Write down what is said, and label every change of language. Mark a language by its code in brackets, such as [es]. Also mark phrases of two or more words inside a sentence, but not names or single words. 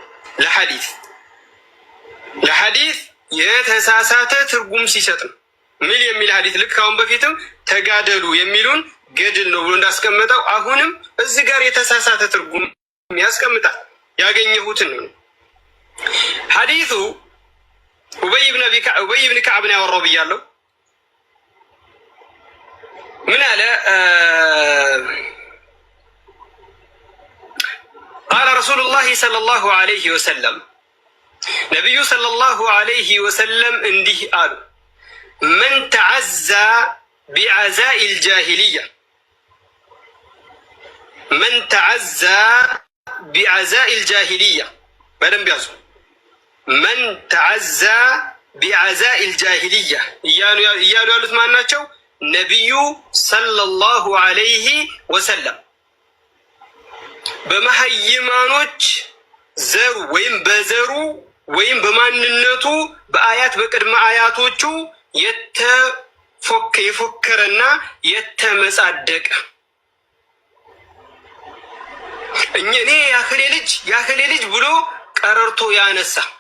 [am] ለሐዲስ የተሳሳተ ትርጉም ሲሰጥም ምን የሚል ሐዲስ ልክ አሁን በፊትም ተጋደሉ የሚሉን ገድል ነው ብሎ እንዳስቀመጠው አሁንም እዚህ ጋር የተሳሳተ ትርጉም ያስቀምጣል። ያገኘሁትን ነው። ሐዲሱ ኡበይ ብን ከዕብ ነው ያወራው ብያለሁ። ምን አለ? [ar] قال رسول الله صلى الله عليه وسلم፣ ነቢዩ صلى الله عليه وسلم [am] እንዲህ አሉ። [ar] من تعزى بعزاء الجاهلية፣ من تعزى بعزاء الجاهلية፣ [am] በደንብ ያዙ። [ar] من تعزى بعزاء الجاهلية [am] እያሉ ያሉት ማን ናቸው? ነቢዩ [ar] صلى الله عليه وسلم [am] በመሀይማኖች ዘሩ ወይም በዘሩ ወይም በማንነቱ በአያት በቅድመ አያቶቹ የፎከረና የተመጻደቀ እኔ ያክሌ ልጅ ብሎ ቀረርቶ ያነሳ